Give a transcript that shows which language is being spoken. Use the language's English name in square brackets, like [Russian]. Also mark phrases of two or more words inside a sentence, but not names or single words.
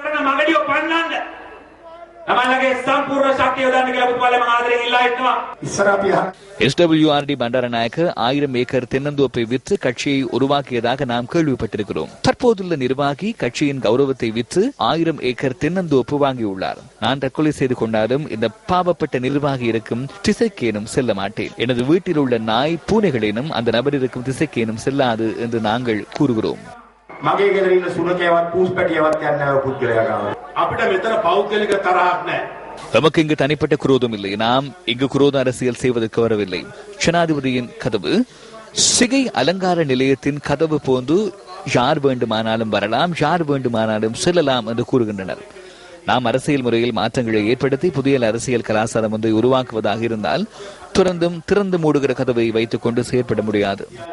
[Tamil] SWRD பண்டாரநாயக்க 1000 ஏக்கர் தென்னந்தோப்பை விற்று கட்சியை உருவாக்கியதாக நாம் கேள்விப்பட்டிருக்கிறோம். தற்போதுள்ள நிர்வாகி கட்சியின் கௌரவத்தை விற்று 1000 ஏக்கர் தென்னந்தோப்பு வாங்கியுள்ளார். நான் தற்கொலை செய்து கொண்டாலும் இந்த பாவப்பட்ட நிர்வாகி இருக்கும் திசைக்கேனும் செல்ல மாட்டேன். எனது வீட்டில் உள்ள நாய் பூனைகளேனும் அந்த நபர் இருக்கும் திசைக்கேனும் செல்லாது என்று நாங்கள் கூறுகிறோம். [Sinhala] මගේ ගෙදර ඉන්න සුනකයවත් පූස්පැටියවත් යන්නේ නැහැ පුද්ගලයා ගාව. අපිට මෙතන පෞද්ගලික තරහක් නැහැ. [Tamil] நமக்கு இங்கு தனிப்பட்ட குரோதம் இல்லை. நாம் இங்கு குரோத அரசியல் செய்வதற்கு வரவில்லை. ஜனாதிபதியின் கதவு சிகை அலங்கார நிலையத்தின் கதவு போன்று யார் வேண்டுமானாலும் வரலாம், யார் வேண்டுமானாலும் செல்லலாம் என்று கூறுகின்றனர். நாம் அரசியல் முறையில் மாற்றங்களை ஏற்படுத்தி புதிய அரசியல் கலாச்சாரம் ஒன்றை உருவாக்குவதாக இருந்தால் திறந்து மூடுகிற கதவை வைத்துக் கொண்டு செயற்பட முடியாது.